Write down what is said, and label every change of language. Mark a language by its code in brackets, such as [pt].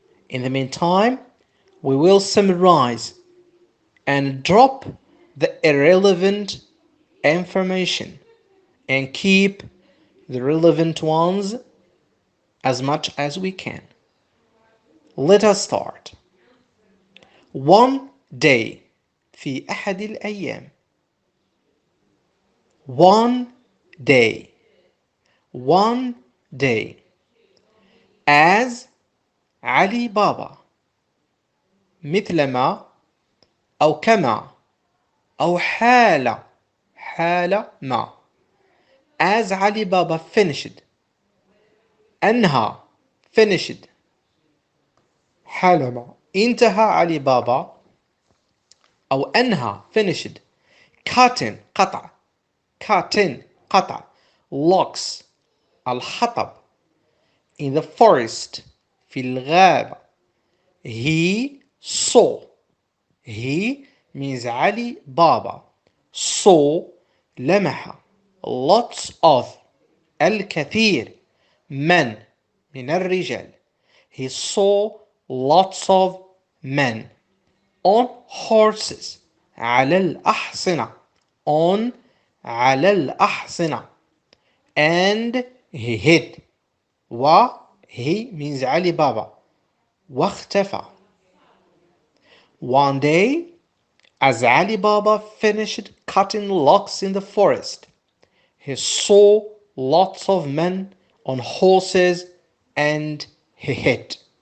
[en] In the meantime, we will summarize and drop the irrelevant information and keep the relevant ones as much as we can. Let us start. [ar] One day في أحد الأيام. [en] One day. One day. [ar] As علي بابا. مثلما أو كما أو حالة. حالة ما. As علي بابا finished. أنهى finished. حالما انتهى علي بابا أو أنهى finished. [en] cutting قطع. cutting قطع. locks الحطب. in the forest [ar] في الغابة. [en] he saw. he means علي بابا. [ar] saw لمح. [en] lots of [ar] الكثير من الرجال. [en] he saw lots of men on horses [ar] على الأحصنة. on على الأحصنة. [en] and he hid. he means علي بابا. [ar] واختفى. [en] One day, as Ali Baba finished cutting logs in the forest, he saw lots of men on horses and he hid.